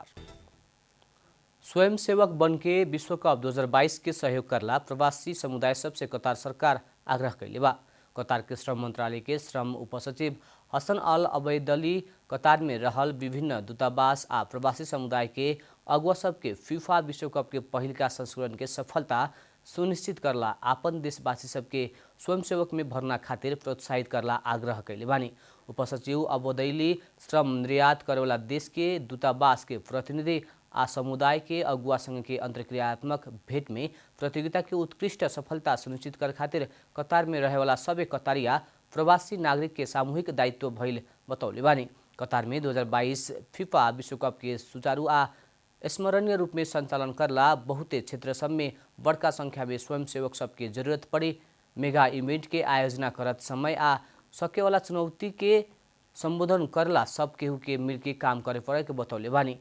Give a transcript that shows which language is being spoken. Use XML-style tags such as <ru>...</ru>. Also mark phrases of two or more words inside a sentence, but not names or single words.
<bho>स्वयंसेवक बन के विश्व कप 2022 के सहयोग करला प्रवासी समुदाय सबसे कतार सरकार आग्रह कैले बा। कतार के श्रम मंत्रालय के श्रम उपसचिव हसन अल अबैदली कतार में रहल विभिन्न दूतावास आ प्रवासी समुदाय के अगुवा सबके फीफा विश्व कप के पहिलका संस्करण के सफलता सुनिश्चित करला आपन देशवासी सबके स्वयंसेवक में भर्ना खातिर प्रोत्साहित करला आग्रह कैले बानी। उपसचिव अबोदैली श्रम निर्यात करेवाला देश के दूतावास के प्रतिनिधि आ समुदाय के अगुवासँग के अंतर्क्रियात्मक भेंट में प्रतियोगिता के उत्कृष्ट सफलता सुनिश्चित कर खातिर कतार में रहेवाला सबै कतारिया प्रवासी नागरिक के सामूहिक दायित्व भइल बतौले बानी। कतार में 2022 फीफा विश्वकप के सुचारू आ स्मरणीय रूप में संचालन करला बहुते क्षेत्र सब में बड़का संख्या में स्वयंसेवक सबके जरूरत पड़ी मेगा इवेंट के आयोजना करत समय आ सकेवाला चुनौती के संबोधन करला सब केहू के मिलके काम करे पड़े के बतौले बानी।</bho>